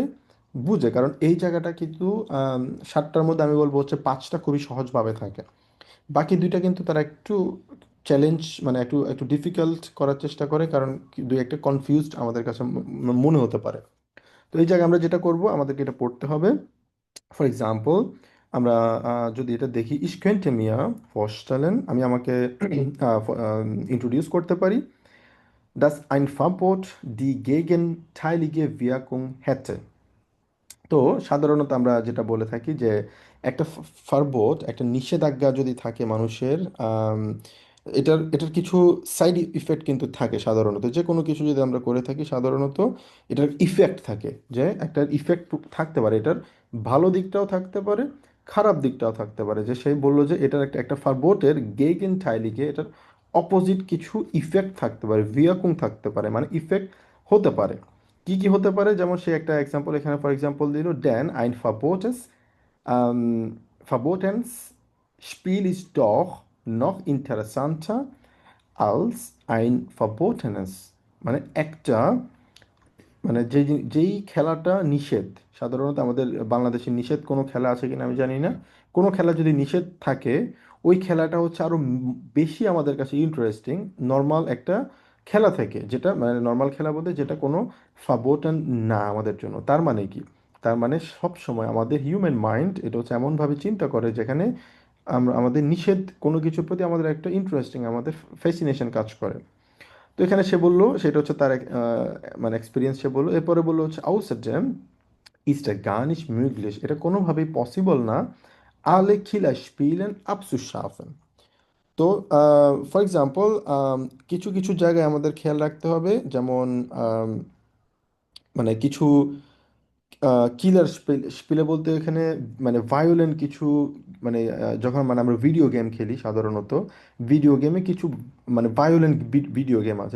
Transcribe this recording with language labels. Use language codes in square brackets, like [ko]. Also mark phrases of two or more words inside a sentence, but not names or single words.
[bn] বুঝে, কারণ এই জায়গাটা কিন্তু 7টার মধ্যে আমি বলবো হচ্ছে 5টা খুবই সহজভাবে থাকে। বাকি দুইটা কিন্তু তারা একটু চ্যালেঞ্জ, মানে একটু একটু ডিফিকাল্ট করার চেষ্টা করে, কারণ দুই একটা কনফিউজড আমাদের কাছে মনে হতে পারে। তো এই জায়গায় আমরা যেটা করব, আমাদেরকে এটা পড়তে হবে। [en] for example, [bn] আমরা যদি এটা দেখি, [de] ich könnte mir vorstellen, [bn] আমি আমাকে ইন্ট্রোডিউস করতে পারি, [de] dass ein Verbot die gegenteilige Wirkung hätte। [bn] তো সাধারণত আমরা যেটা বলে থাকি যে একটা ফারবোট, একটা নিষেধাজ্ঞা যদি থাকে মানুষের, এটার কিছু [en] side effect [bn] কিন্তু থাকে। সাধারণত যে কোনো কিছু যদি আমরা করে থাকি, সাধারণত এটার ইফেক্ট থাকে, যে একটা ইফেক্ট থাকতে পারে। এটার ভালো দিকটাও থাকতে পারে, খারাপ দিকটাও থাকতে পারে। যে সেই বললো যে এটার একটা একটা ফারবোটের [de] gegen teilige [bn] এটার অপোজিট কিছু ইফেক্ট থাকতে পারে, ভিয়াকুং থাকতে পারে, মানে ইফেক্ট হতে পারে। কি কি হতে পারে, যেমন সে একটা এক্সাম্পল এখানে [en] for example [bn] দিল, [de] denn ein verbotenes verbotens Spiel ist doch noch interessanter als ein verbotenes, [bn] মানে একটা মানে যেই খেলাটা নিষেধ। সাধারণত আমাদের বাংলাদেশে নিষেধ কোনো খেলা আছে কিনা আমি জানি না। কোনো খেলা যদি নিষেধ থাকে, ওই খেলাটা হচ্ছে আরো বেশি আমাদের কাছে [en] interesting normal [bn] একটা খেলা থেকে, যেটা মানে নর্মাল খেলা বলতে যেটা কোনো ফাবোটান না আমাদের জন্য। তার মানে কি, তার মানে সব সময় আমাদের [en] human mind [bn] এটা হচ্ছে এমনভাবে চিন্তা করে, যেখানে আমরা আমাদের নিষেধ কোনো কিছুর প্রতি আমাদের একটা ইন্টারেস্টিং, আমাদের ফ্যাসিনেশন কাজ করে। তো এখানে সে বললো, সেটা হচ্ছে তার মানে এক্সপিরিয়েন্স সে বললো। এরপরে বললো হচ্ছে [de] außerdem ist es gar nicht möglich, [bn] এটা কোনোভাবেই পসিবল না, [de] alle Killerspielen abzuschaffen। [bn] তো [en] for example, [bn] কিছু কিছু জায়গায় আমাদের খেয়াল রাখতে হবে, যেমন মানে কিছু [de] Killer spiele [bn] বলতে এখানে মানে ভায়োলেন্ট কিছু, মানে যখন মানে আমরা [en] video game [bn] খেলি সাধারণত, [en] video game [bn] কিছু মানে [en] violent video game [bn] আছে।